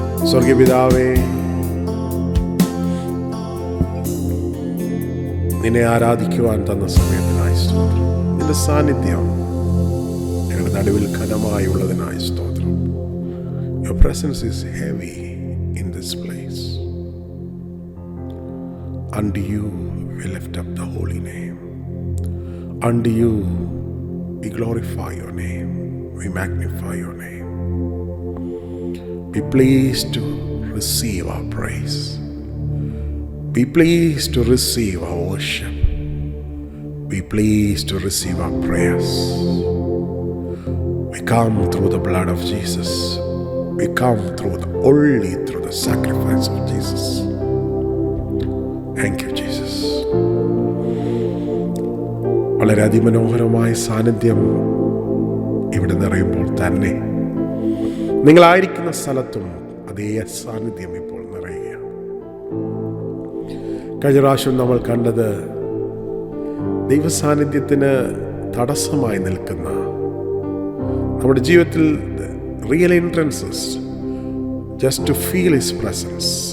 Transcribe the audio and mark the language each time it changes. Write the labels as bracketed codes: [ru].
[ml] സ്വർഗീയ പിതാവേ, നിന്നെ ആരാധിക്കുവാൻ തന്ന സമയത്തിനായി സ്തോത്രം. നിന്റെ സാന്നിധ്യം ഞങ്ങളുടെ നടുവിൽ ഘനമായുള്ളതിനായി സ്തോത്രം. [en] Your presence is heavy in this place. Unto you we lift up the holy name. Unto you we glorify your name. We magnify your name. Be pleased to receive our praise. Be pleased to receive our worship. Be pleased to receive our prayers. We come through the blood of Jesus. We come through the sacrifice of Jesus. Thank you, Jesus. [ml] വളരെ അതിമനോഹരമായ സാന്നിധ്യം ഇവിടെ നിറയുമ്പോൾ തന്നെ നിങ്ങളായിരിക്കുന്ന സ്ഥലത്തും അതേ സാന്നിധ്യം ഇപ്പോൾ നിറയുകയാണ്. കഴിഞ്ഞ പ്രാവശ്യം നമ്മൾ കണ്ടത് ദൈവസാന്നിധ്യത്തിന് തടസ്സമായി നിൽക്കുന്ന നമ്മുടെ ജീവിതത്തിൽ real entrances [en] just to feel His presence.